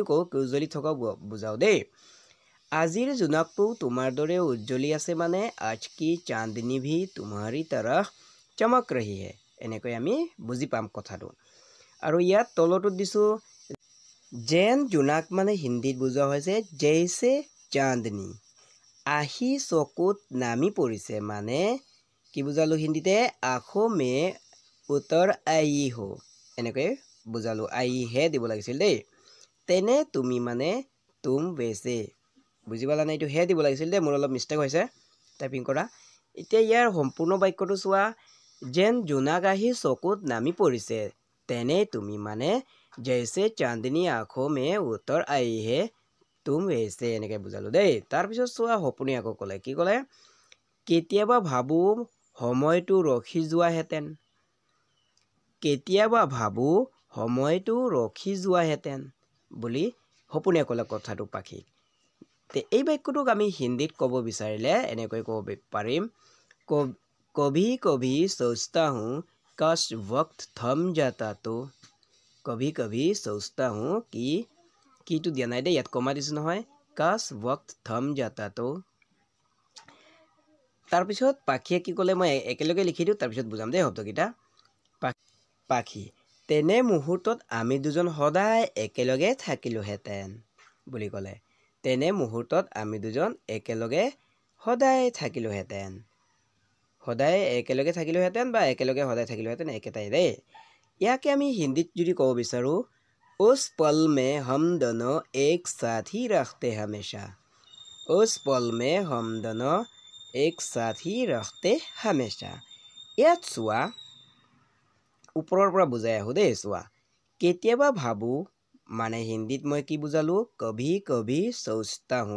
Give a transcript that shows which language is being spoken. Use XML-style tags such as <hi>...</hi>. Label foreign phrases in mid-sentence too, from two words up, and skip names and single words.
<as>কওঁ উজ্জ্বলি থকা বুজাও দেই আজিৰ জোনাকটো তোমাৰ দৰে উজ্জ্বলি আছে মানে</as> <hi>आज की चांदनी भी तुम्हारी तरह चमक रही है</hi> <as>এনেকৈ আমি বুজি পাম কথাটো আৰু ইয়াত তলটোত দিছো যেন জোনাক মানে হিন্দীত বুজোৱা হৈছে</as> <hi>जैसे चांदनी</hi> <as>আহি চকুত নামি পৰিছে মানে কি বুজালো হিন্দীতে</as> <hi>आँखों में उतर आई हो</hi> <as>এনেকৈ বুজালো</as> <hi>आई है</hi> <as>দিব লাগিছিল দেই তেনে তুমি মানে</as> <hi>तुम वैसे</hi> <as>বুজি পালা নাই এইটো হে দিব লাগিছিল দেই মোৰ অলপ মিষ্টেক হৈছে টাইপিং কৰা এতিয়া ইয়াৰ সম্পূৰ্ণ বাক্যটো চোৱা যেন জোনাক আহি চকুত নামি পৰিছে তেনে তুমি মানে</as> <hi>जैसे चांदनी आँखों में उतर आई है तुम वैसे</hi> <as>এনেকৈ বুজালো দেই তাৰপিছত চোৱা সপোনে আকৌ ক'লে কি ক'লে কেতিয়াবা ভাবো সময়টো ৰখি যোৱাহেঁতেন কেতিয়াবা ভাবো সময়টো ৰখি যোৱাহেঁতেন বুলি সপোনে ক'লে কথাটো পাখি তে এই বাক্যটোক আমি হিন্দীত ক'ব বিচাৰিলে এনেকৈ ক'ব পাৰিম</as> <hi>कभी कभी सोचता हूँ काश वक्त थम जाता तो कभी कभी सोचता हूँ कि तो दिया</hi> <as>নাই দেই ইয়াত কমা দিছো নহয়</as> <hi>काश वक्त थम जाता तो</hi> <as>তাৰপিছত পাখিয়ে কি ক'লে মই একেলগে লিখি দিওঁ তাৰপিছত বুজাম দেই শব্দকেইটা পাখি তেনে মুহূৰ্তত আমি দুজন সদায় একেলগে থাকিলোহেঁতেন বুলি ক'লে তেনে মুহূৰ্তত আমি দুজন একেলগে সদায় থাকিলোহেঁতেন সদায় একেলগে থাকিলোহেঁতেন বা একেলগে সদায় থাকিলোহেঁতেন একেটাই দেই ইয়াকে আমি হিন্দীত যদি ক'ব বিচাৰো</as> <hi>उस पल में हम दोनों एक साथ ही रखते हमेशा उस पल में हम दोनों एक साथ ही रखते हमेशा</hi> <as>ইয়াত চোৱা ওপৰৰ পৰা বুজাই আহো দেই চোৱা কেতিয়াবা ভাবো মানে হিন্দীত মই কি বুজালো</as> <hi>कभी कभी सोचता हूँ</hi>